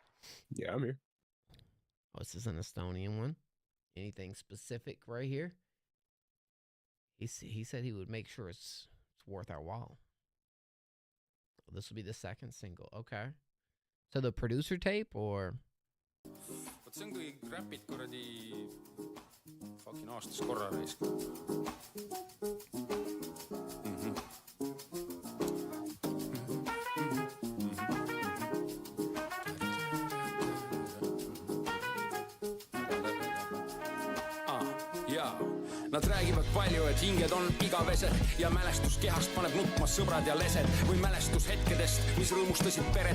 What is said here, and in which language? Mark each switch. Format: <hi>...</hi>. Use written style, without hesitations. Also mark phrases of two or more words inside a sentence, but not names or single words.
<en>Yeah, I'm here. Oh, this is an Estonian one. Anything specific right here? He said he would make sure it's worth our while. This will be the second single. Okay. So the producer tape or?</en> <et>Vot see on, kui räpid kuradi fucking aastas korra raisk. Nad räägivad palju, et hinged on igavesed ja mälestus kehast paneb nutma sõbrad ja lesed või mälestus hetkedest, mis rõõmustasid peret.</et>